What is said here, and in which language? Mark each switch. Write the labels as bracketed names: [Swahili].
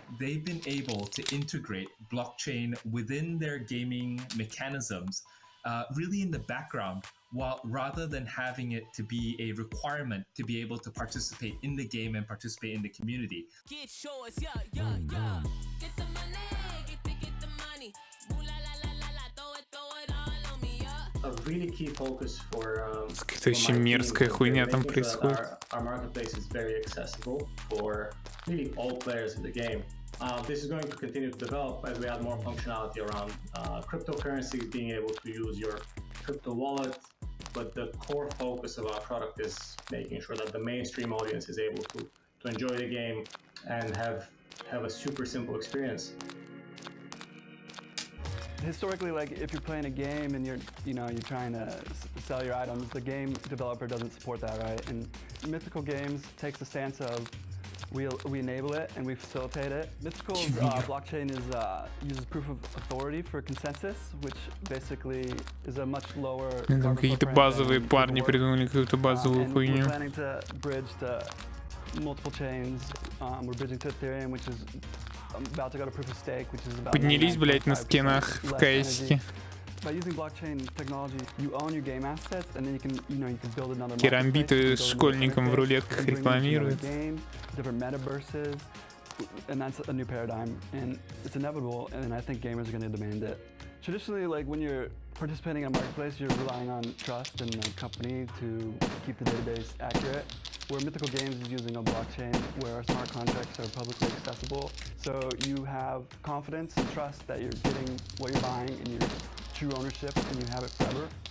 [English] They've been able to integrate blockchain within their gaming mechanisms, really in the background, while rather than having it to be a requirement to be able to participate in the game and participate in the community. Get yours, yeah, yeah, yeah. Get the money, get the money. Ooh la la la la la, throw it all on me, yeah. A really key focus for [Russian] Какая-то очень мерзкая хуйня там происходит. [English] Our marketplace is very accessible for really all players in the game. This is going to continue to develop as we add more functionality around cryptocurrencies, being able to use your crypto wallet. But the core focus of our product is making sure that the mainstream audience is able to enjoy the game and have a super simple experience. Historically, like if you're playing a game and you're trying to sell your items, the game developer doesn't support that, right? And Mythical Games takes the stance of we enable it and we facilitate it. Mythical's blockchain uses proof of authority for consensus, which basically is a much lower. [Russian] Там какие-то базовые парни придумали какую-то базовую хуйню. [English] We're planning to bridge to multiple chains. We're bridging to Ethereum, which is about to go to proof of stake, which is about. [Russian] Поднялись, блять, на скинах в КС-ке. [English] By using blockchain technology, you own your game assets, and then you can build another. [Russian] Керамбиты школьникам в рулетках рекламируют. [English] Different metaverses, and that's a new paradigm, and it's inevitable, and I think gamers are going to demand it. Traditionally, like when you're participating in a marketplace, you're relying on trust in the company to keep the database accurate. Where Mythical Games is using a blockchain where our smart contracts are publicly accessible, so you have confidence and trust that you're getting what you're buying and your true ownership, and you have it forever.